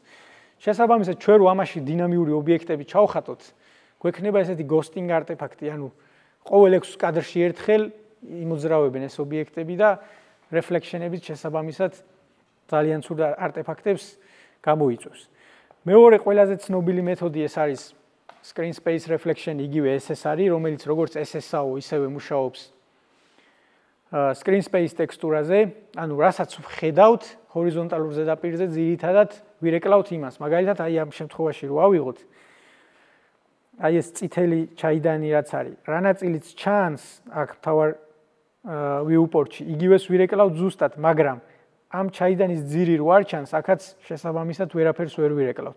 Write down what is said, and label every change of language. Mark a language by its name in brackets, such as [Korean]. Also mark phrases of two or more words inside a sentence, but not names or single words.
[Georgian] შესაბამისად, ჩვენ რო ამაში დინამიური ობიექტები ჩავხატოთ, გვექნება ესეთი ghosting არტეფაქტი, ანუ ყოველ 6 კადრში ერთხელ იმოძრავებენ ეს ობიექტები და reflection-ებით შესაბამისად ძალიან ცუდ არტეფაქტებს გამოიწვევს. მეორე ყველაზე ცნობილი მეთოდი ეს არის [English] screen space reflection, [Georgian] იგივე SSR, რომელიც როგორც SSAO ისევე მუშაობს [English] screen space [Georgian] ტექსტურაზე, ანუ რასაც ვხედავთ ჰორიზონტალურ ზედაპირზე, ძირითადად ვირეკლავთ იმას. მაგალითად, აი ამ შემთხვევაში რო ავიღოთ, აი ეს წითელი ჩაიდანი რაც არის, რა ნაწილიც ჩანს აქ თავარ viewport-ში, იგივეს ვირეკლავთ ზუსტად, მაგრამ ამ ჩაიდანის ძირი რო არ ჩანს, აქაც შესაბამისად ვერაფერს ვერ ვირეკლავთ.